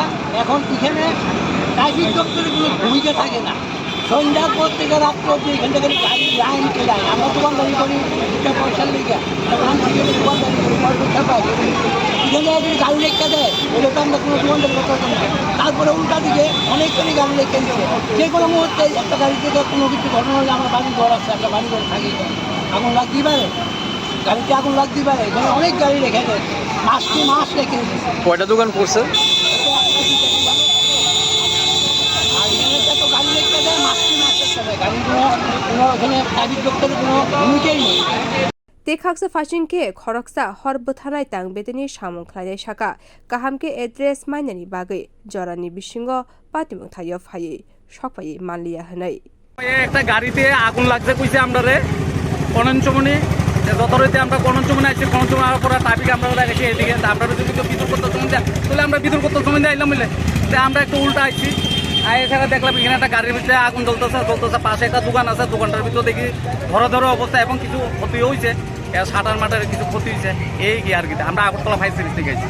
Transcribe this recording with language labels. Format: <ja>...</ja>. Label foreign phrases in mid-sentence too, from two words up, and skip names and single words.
<bn>এখন এখানে ট্রাফিক দপ্তরের কোনো ভূমিকা থাকে না সন্ধ্যার পর থেকে রাত্র অব্দি এখান থেকে গাড়ি লাইন চলাই আমরা দোকানদারি করি দুটা পয়সার লেগে দোকানদারি করি পয়সা পাই এখানে যদি গাড়ি রেখে দেয় ওগুলো তো আমরা কোনো দোকানদারি করতে পারতাম না তারপরে উল্টা দিকে অনেকখানি গাড়ি রেখে দিচ্ছে যে কোনো মুহূর্তে একটা গাড়ি থেকে কোনো কিছু ঘটনা হলে আমার বাড়ি ঘর আছে একটা বাড়ি ঘর থাকি আগুন লাগতেই পারে গাড়িতে আগুন লাগতেই পারে এখানে অনেক গাড়ি রেখে দেয় মাস রেখে দিচ্ছে কয়টা দোকান করছে</bn> <trp>Tekhaksa fashion-ke khoroksa hor buthanai tangbedeni samung khlainai saka kahamke address mainani bagai jorani bisingo patimung thayo phai sokpai manliya hanai</trp> <bn>একটা গাড়িতে আগুন লাগছে কইছে আমরারে কনঞ্চমনি যতরইতে আমরা কনঞ্চমনি আইছি কনঞ্চমনি আসার পরে ট্রাফিক আমরা লাগাইছি এদিকে আমরা যদি বিদ্যুৎ করতে সময় দেয় তাহলে আমরা বিদ্যুৎ করতে সময় দিয়ে আইলাম মিলে আমরা একটু উল্টা আইছি এখানে দেখলাম এখানে একটা গাড়ির ভিতরে আগুন জ্বলতেছে পাশে একটা দোকান আছে দোকানটার ভিতরে দেখি ধরো অবস্থা এবং কিছু ক্ষতি হয়েছে শাটার মাটার কিছু ক্ষতি হয়েছে এই কি আর কি আমরা আগরতলা</bn> <en>fire service</en> <bn>থেকে আইছি</bn>